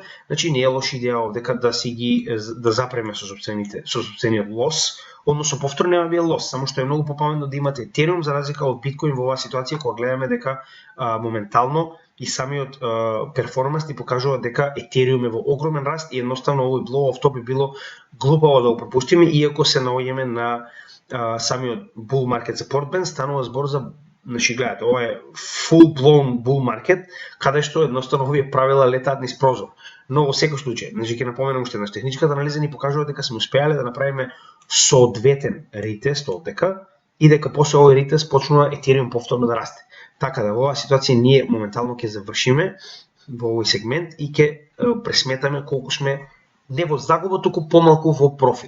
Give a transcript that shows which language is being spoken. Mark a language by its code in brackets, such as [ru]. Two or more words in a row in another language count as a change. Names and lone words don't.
[mk] значи не е лоша идеја овдека да си ги да запреме со сопствениот лос, односно повторно нема бил лос, само што е многу попаметно да имате етериум за разлика од биткоин во оваа ситуација кога гледаме дека моментално и самиот перформанс ни покажува дека етериум е во огромен раст и едноставно овој [en] blow off top [mk] би било глупаво да го пропуштиме, иако се наоѓаме на самиот [en] bull market support band, [mk] станува збор за, значи гледате, ова е [en] full blown bull market, [mk] каде што едноставно овие правила летаат низ прозор. Но во секој случај, значи ќе напоменам уште еднаш, техничката анализа ни покажува дека сме успеале да направиме соодветен ритест овдека и дека после овој ритест почнува етериум повторно да расте. Така да во оваа ситуација ние моментално ќе завршиме во овој сегмент и ќе пресметаме колку сме не во загуба, туку помалку во профит.